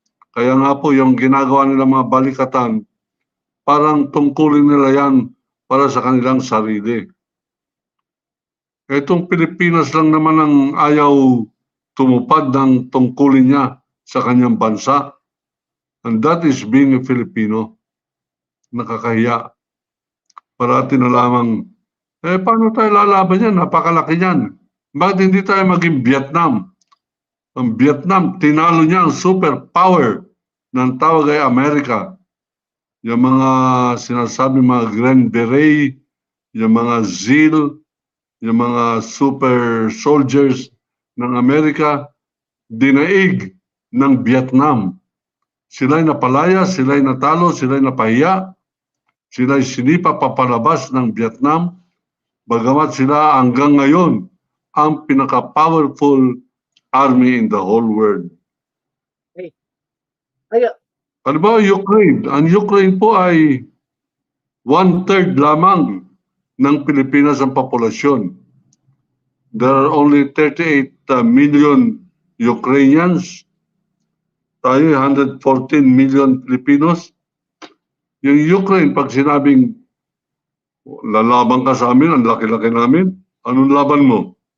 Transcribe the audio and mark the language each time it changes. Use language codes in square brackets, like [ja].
[tl] Kaya nga po yung ginagawa nila mga balikatan, parang tungkulin nila yan para sa kanilang sarili. Itong Pilipinas lang naman ang ayaw tumupad ng tungkulin niya sa kanyang bansa. [en] And that is being a Filipino. [tl] Nakakahiya. Parati na lamang, paano tayo lalaban yan? Napakalaki yan. Bakit hindi tayo maging Vietnam? Ang Vietnam, tinalo niya ang superpower ng tawag ay Amerika. Yung mga sinasabi, mga Grand Beret, yung mga ZEAL, yung mga super soldiers ng Amerika, dinaig ng Vietnam. Sila'y napalaya, sila'y natalo, sila'y napahiya, sila'y sinipa papalabas ng Vietnam, bagamat sila hanggang ngayon ang pinaka-powerful [en] army in the whole world. [tl] Halimbawa, Ukraine. Ang Ukraine po ay 1/3 lamang ng Pilipinas ang populasyon. [en] There are only 38 million Ukrainians. [tl] Tayo 114 million Filipinos. Yung Ukraine, pag sinabing lalaban ka sa amin, ang laki-laki namin, anong laban mo?